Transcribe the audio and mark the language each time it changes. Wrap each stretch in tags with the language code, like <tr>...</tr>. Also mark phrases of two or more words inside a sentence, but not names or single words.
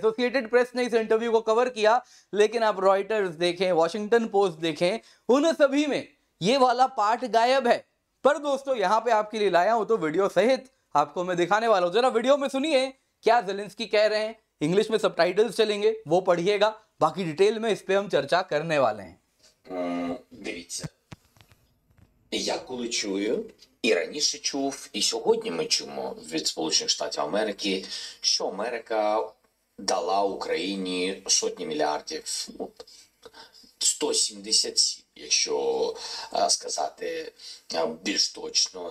<hi>एसोसिएटेड प्रेस ने इस इंटरव्यू को कवर किया, लेकिन आप रॉयटर्स देखें, वॉशिंगटन पोस्ट देखें, उन सभी में ये वाला पार्ट गायब है। पर दोस्तों, यहां पे आपके लिए लाया हूं तो वीडियो सहित आपको मैं दिखाने वाला हूं। जरा वीडियो में सुनिए क्या ज़ेलेंस्की कह रहे हैं। इंग्लिश में सबटाइटल्स चलेंगे, वो पढ़िएगा। बाकी डिटेल में इस पे हम चर्चा करने वाले हैं।</hi> <uk>Дивіться, я коли чую, і раніше чув, і сьогодні ми чуємо від Сполучених Штатів Америки, що Америка дала Україні сотні мільярдів, 177, якщо сказати більш точно.</uk>